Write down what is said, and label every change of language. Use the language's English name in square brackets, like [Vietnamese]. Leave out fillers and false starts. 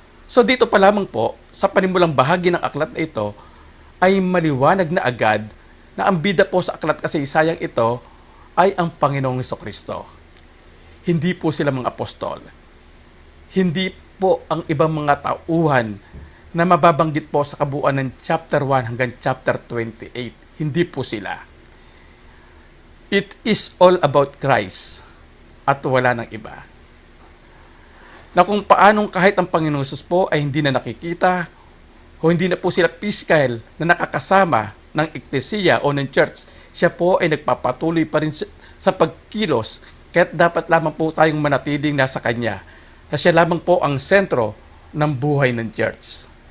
[Filipino] So dito pa lamang po, sa panimulang bahagi ng aklat na ito, ay maliwanag na agad na ang bida po sa aklat kasaysayang ito ay ang Panginoong Hesukristo. Hindi po sila mga apostol. Hindi po ang ibang mga tauhan na mababanggit po sa kabuuan ng chapter 1 hanggang chapter 28. Hindi po sila. [English] It is all about Christ [Filipino] at wala ng iba. Na kung paanong kahit ang Panginoong Hesus po ay hindi na nakikita o hindi na po sila physical na nakakasama ng eklesiya o ng church, siya po ay nagpapatuloy pa rin sa pagkilos kaya't dapat lamang po tayong manatiling nasa Kanya na siya lamang po ang sentro ng buhay ng church.